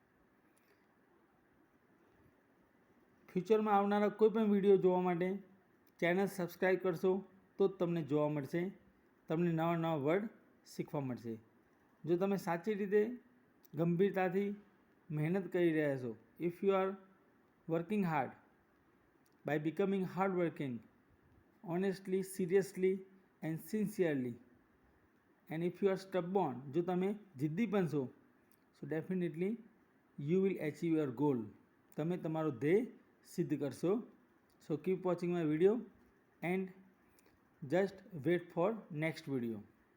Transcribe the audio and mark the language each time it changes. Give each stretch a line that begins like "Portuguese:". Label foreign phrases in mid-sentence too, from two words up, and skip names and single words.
Gujarati: ફ્યુચરમાં આવનારા કોઈ પણ વિડીયો જોવા માટે
English: channel subscribe
Gujarati: કરશો તો જ તમને જોવા મળશે, તમને નવા નવા વર્ડ શીખવા મળશે. જો તમે સાચી રીતે ગંભીરતાથી મહેનત કરી રહ્યા છો,
English: if you are working hard, by becoming hardworking, honestly, seriously and sincerely. And if you are stubborn,
Gujarati: જો તમે જિદ્દી પણ છો,
English: so definitely you will achieve your goal.
Gujarati: તમે તમારો ધ્યેય સિદ્ધ કરશો.
English: So keep watching my video and just wait for next video.